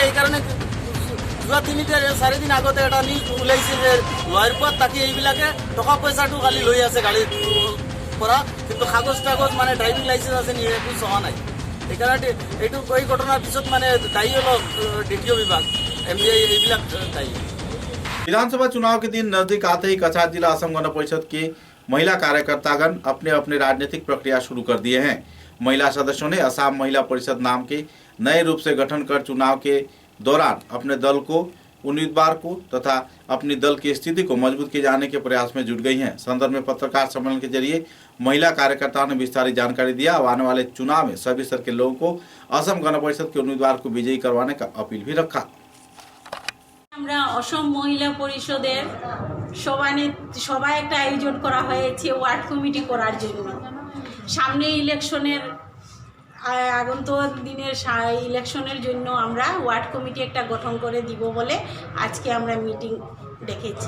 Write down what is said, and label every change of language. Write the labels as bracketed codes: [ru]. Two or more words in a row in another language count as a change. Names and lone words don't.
[as] সেইকাৰণে যোৱা 3-4 দিন আগতে এটা নিউজ ওলাইছে যে লয়াৰপুৰত থাকি এইবিলাকে টকা পইচাটো খালি লৈ আছে গাড়ীৰ পৰা, কিন্তু কাগজ টাগজ মানে [en] driving license [as] আছে নি একো চোৱা নাই। সেইকাৰণে এইটো এই ঘটনাৰ পিছত মানে দায়ী হল দ্বিতীয় বিভাগ, MBA এইবিলাক দায়ী। [hi] विधानसभा चुनाव के दिन नजदीक आते ही कछार जिला असम गण परिषद के महिला कार्यकर्तागण अपने अपने राजनीतिक प्रक्रिया शुरू कर दिए हैं। महिला सदस्यों ने असम महिला परिषद नाम के नए रूप से गठन कर चुनाव के दौरान अपने दल को उम्मीदवार को तथा अपनी दल की स्थिति को मजबूत किए जाने के प्रयास में जुट गई हैं। संदर्भ में पत्रकार सम्मेलन के जरिए महिला कार्यकर्ताओं ने विस्तारित जानकारी दिया। अब आने वाले चुनाव में सभी स्तर के लोगों को असम गण परिषद के उम्मीदवार को विजयी करवाने का अपील भी रखा। [bn] আমরা অসম মহিলা পরিষদের সবাই একটা আয়োজন করা হয়েছে [en] ward committee [bn] করার জন্য। সামনে ইলেকশনের আগন্তুক দিনের ইলেকশনের জন্য আমরা [en] ward committee [bn] একটা গঠন করে দিব বলে আজকে আমরা মিটিং ডেকেছি।